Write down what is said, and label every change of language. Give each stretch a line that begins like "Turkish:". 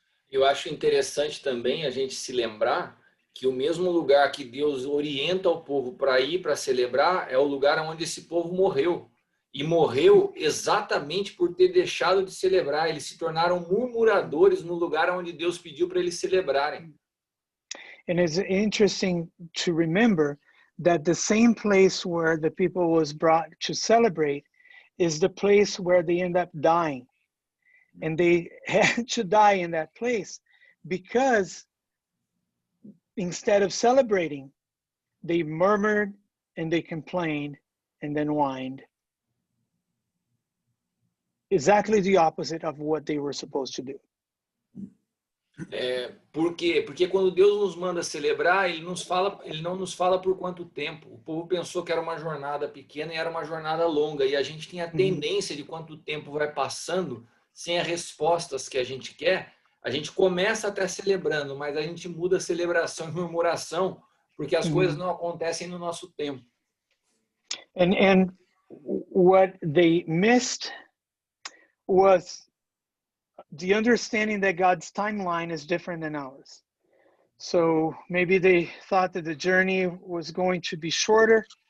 Portuguese: Eu acho interessante também a gente se lembrar que o mesmo lugar que Deus orienta o povo para ir para celebrar é o lugar onde esse povo morreu. E morreu exatamente por ter deixado de celebrar. Eles se tornaram murmuradores no lugar onde Deus pediu para eles celebrarem.
English: And it's interesting to remember that the same place where the people was brought to celebrate is the place where they end up dying. And they had to die in that place because instead of celebrating, they murmured and they complained and then whined. Exactly the opposite of what they were supposed to do.
Portuguese: Por quê? Porque quando Deus nos manda celebrar, Ele não nos fala por quanto tempo. O povo pensou que era uma jornada pequena e era uma jornada longa. E a gente tem a tendência de quanto tempo vai passando sem as respostas que a gente quer. A gente começa até celebrando, mas a gente muda a celebração e murmuração porque as coisas não acontecem no nosso tempo.
English: And what they missed was the understanding that God's timeline is different than ours. So maybe they thought that the journey was going to be shorter.